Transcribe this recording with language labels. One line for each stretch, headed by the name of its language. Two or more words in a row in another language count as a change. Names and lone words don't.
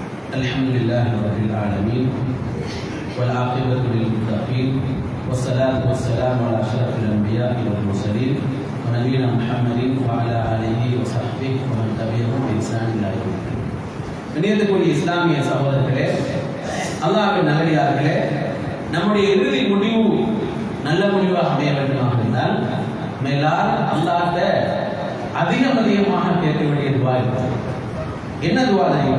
Arabic: الحمد لله رب العالمين والعاقبة للمتقين والصلاة والسلام على أشرف الأنبياء والمرسلين ونبينا محمد وعلى آله وصحبه ومن تبعهم بإحسان إلى يوم الدين.
Tamil: இணையத்துக்குரிய இஸ்லாமிய சகோதரர்களே, அல்லாஹ்வின் நல்லடியார்களே, நம்முடைய இறுதி முடிவு நல்ல முடிவாக அமைய வேண்டுமாக இருந்தால் மேலால் அல்லாஹ்ட்ட அதிகமாக கேட்க வேண்டிய துவா என்ன துவா தெரியுமா?